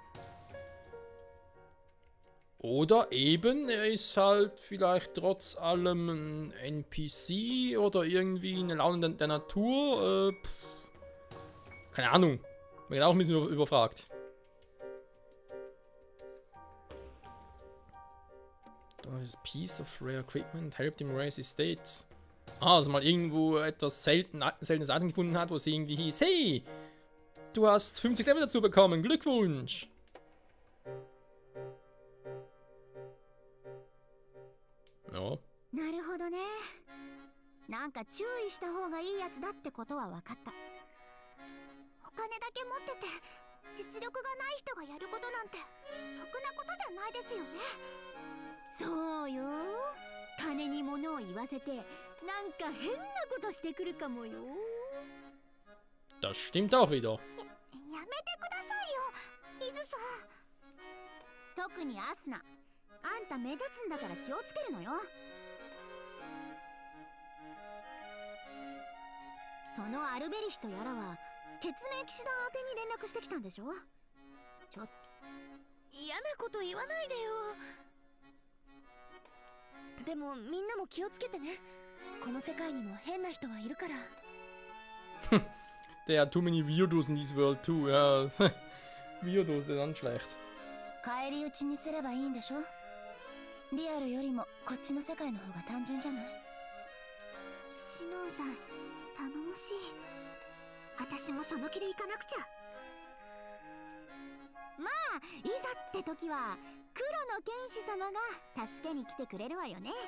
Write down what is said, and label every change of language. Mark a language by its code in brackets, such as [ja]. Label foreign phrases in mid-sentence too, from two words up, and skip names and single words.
[de] Oder eben, er ist halt vielleicht trotz allem ein NPC oder irgendwie eine Laune der Natur. Keine Ahnung. Ich bin auch ein bisschen überfragt. [en] This piece of rare equipment helped him raise his states. [de] Ah, also mal irgendwo etwas seltenes Item gefunden hat, wo es irgendwie hieß: Hey, du hast 50 Level dazu bekommen, Glückwunsch! Ja. [ja] なるほどね。なんか注意した方がいいやつだってことは分かった。お金だけ持ってて実力がない人がやることなんてろくなことじゃないですよね。そうよ。金に物を言わせてなんか変なことしてくるかもよ。 [de] Das stimmt auch wieder. [ja] やめてくださいよ、イズさん。特にアスナ、あんた目立つんだから気をつけるのよ。そのアルベリヒとやらは鉄命騎士団宛てに連絡してきたんでしょ。ちょっと嫌なこと言わないでよ。でもみんなも気をつけてね。この世界にも変な人はいるから。 [en] There are too many Weirdos in this world too, [de] ja. Weirdos sind dann schlecht. [ja] 返り討ちにすればいいんでしょ。リアルよりもこっちの世界の方が単純じゃない。シノンさん、頼もしい。私もその気で行かなくちゃ。まあ、いざって時は黒の剣士様が助けに来てくれるわよね。